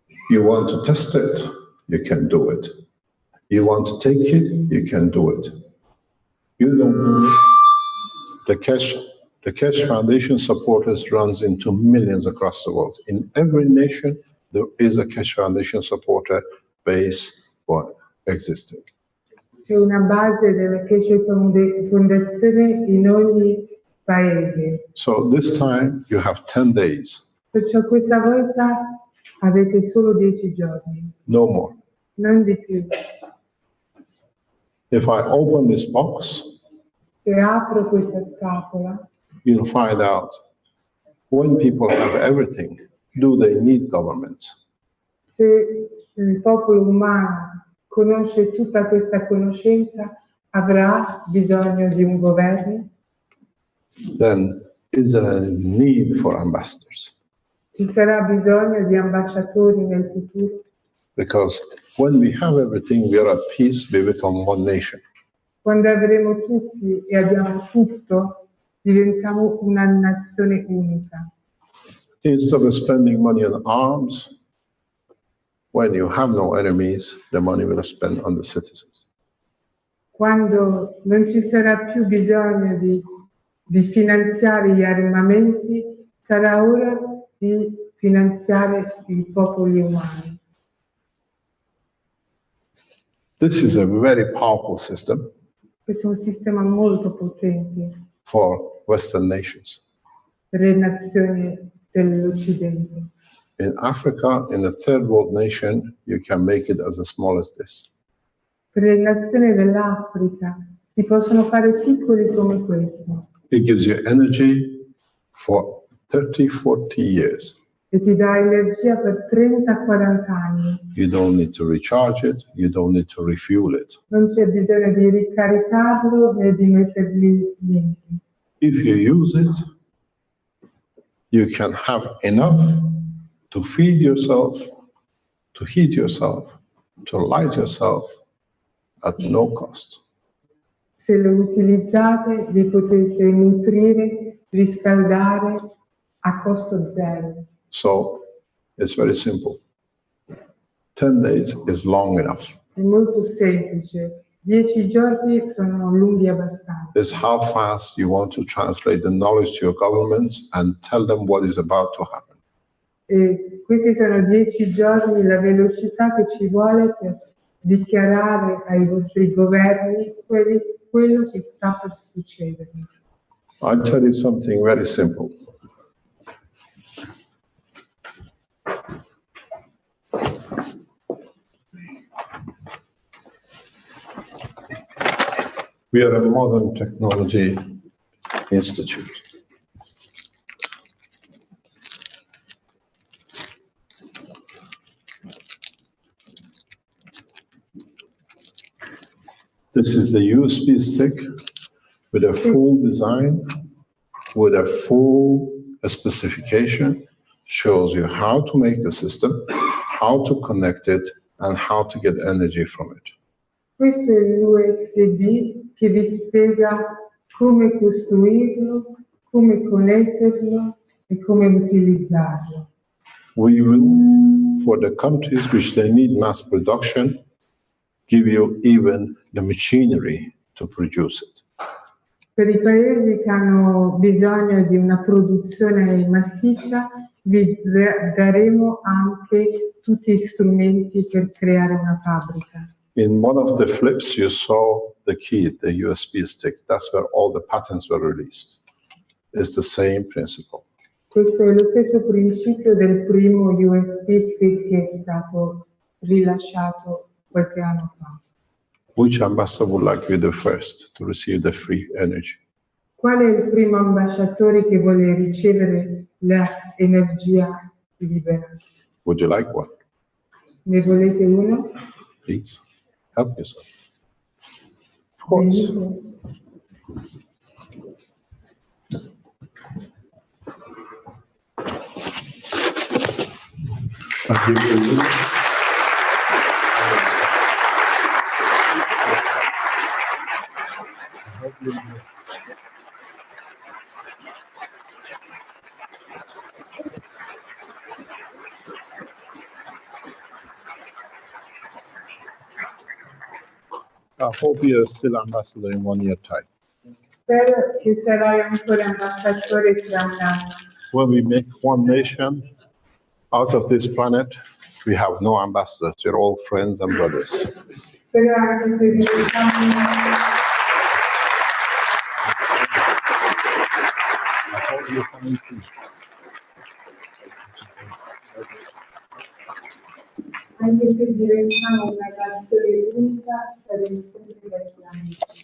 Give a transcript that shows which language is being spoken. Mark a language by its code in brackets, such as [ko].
[en] You want to test it, you can do it. You want to take it, you can do it. You don't. The Keshe Foundation supporters runs into millions across the world. In every nation, there is a Keshe Foundation supporter base for existing. [it] C'è una base della Keshe Fondazione in ogni paese. [en] So this time you have 10 days, [it] Perciò questa volta avete solo 10 giorni, [en] no more. [it] non di più. [en] If I open this box, [it] Se apro questa scatola, [en] you'll find out when people have everything, do they need governments? [it] se il popolo umano conosce tutta questa conoscenza, avrà bisogno di un governo? [en] Then is there a need for ambassadors? [it] Ci sarà bisogno di ambasciatori nel futuro? [en] Because when we have everything, we are at peace, we become one nation. [it] Quando avremo tutti e abbiamo tutto, diventiamo una nazione unica. [en] Instead of spending money on arms, When you have no enemies, the money will spend on the citizens. [it] Quando non ci sarà più bisogno di finanziare gli armamenti, sarà ora di finanziare i popoli umani. [en] This is a very powerful system [it] Questo è un sistema molto potente [en] for Western nations. [it] per le nazioni dell'Occidente. [en] In Africa, in a third world nation, you can make it as small as this. [it] Per le nazioni dell'Africa si possono fare piccoli come questo [en] It gives you energy for 30, 40 years. [it] e ti dà energia per 30-40 anni. [en] You don't need to recharge it, you don't need to refuel it. [it] Non c'è bisogno di ricaricarlo né di mettergli niente. [en] If you use it, you can have enough to feed yourself, to heat yourself, to light yourself at no cost. [it] Se lo utilizzate, vi potete nutrire, riscaldare a costo zero. [en] So it's very simple. 10 days is long enough. [it] È molto semplice. 10 giorni sono lunghi abbastanza. [en] It's how fast you want to translate the knowledge to your governments and tell them what is about to happen. [it] E questi sono 10 giorni, la velocità che ci vuole per dichiarare ai vostri governi quello che sta per succedere. [en] I'll tell you something very simple. We are a modern technology institute. This is the USB stick with a full design, with a full specification, shows you how to make the system, how to connect it, and how to get energy from it. [it] Questo è l'USB che vi spiega come costruirlo, come connetterlo e come utilizzarlo. [en] We will, for the countries which they need mass production, give you even the machinery to produce it. [it] Per i paesi che hanno bisogno di una produzione massiccia, vi daremo anche tutti gli strumenti per creare una fabbrica. [en] In one of the flips, you saw the key, the USB stick. That's where all the patents were released. It's the same principle. [it] Questo è lo stesso principio del primo USB stick che è stato rilasciato qualche anno fa. [en] Which ambassador would like to be the first to receive the free energy? [it] Qual è il primo ambasciatore che vuole ricevere l'energia libera? [en] Would you like one? [it] Ne volete uno? [en] Please, help yourself. Of course. [it] Venite. [en] I'll give you one. I hope you're still ambassador in 1 year time. [it] Spero che sarai ancora ambasciatore tra un anno. [en] When we make one nation out of this planet, we have no ambassadors. We're all friends and brothers. [it] Spero anche se diventiamo [en] I hope you're coming too. [it] anche se diventiamo una nazione unica, saremo sempre degli amici.